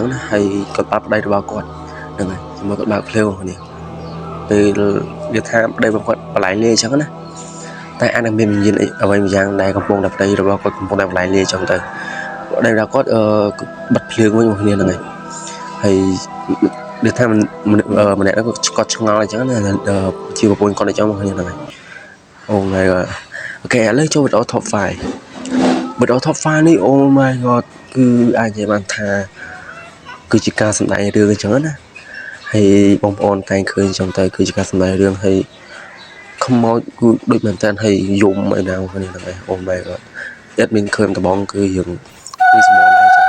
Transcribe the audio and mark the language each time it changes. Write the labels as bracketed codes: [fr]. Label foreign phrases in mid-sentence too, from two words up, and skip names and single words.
[km] ណាហើយគាត់បាត់ប្តីរបស់គាត់ហ្នឹងហើយមើលគាត់បើកភ្លើងគ្នាពេលវាថាប្តីរបស់គាត់បលែងលេអញ្ចឹងណាតែអានឹងមានវិញ្ញាណអ្វីមួយយ៉ាង ដែលកំពុងតែប្តីរបស់គាត់កំពុងតែបលែងលេអញ្ចឹងទៅប្តីរបស់គាត់បិទភ្លើងវិញមកគ្នាហ្នឹងហើយដូច ថាម្នាក់ហ្នឹងគាត់ឆ្ងល់អញ្ចឹងណាជាប្រពន្ធគាត់អញ្ចឹងមកគ្នាហ្នឹងហើយអូ [en] my god [km] អូខេឥឡូវចូលវីដេអូ top 5 វីដេអូ top 5 នេះ [en] Oh my god [km] គឺអាចនិយាយបានថាគឺជាការសម្ដែងរឿងអញ្ចឹងណាហើយបងប្អូនតែងឃើញអញ្ចឹងទៅគឺជាការសម្ដែងរឿងហើយខ្មោចគឺដូចមែនតើហើយយំអីណាគ្នាហ្នឹងហើយ [en] Oh my god [km] អត់មានឃើញដំបងគឺយើងគឺសម្បល់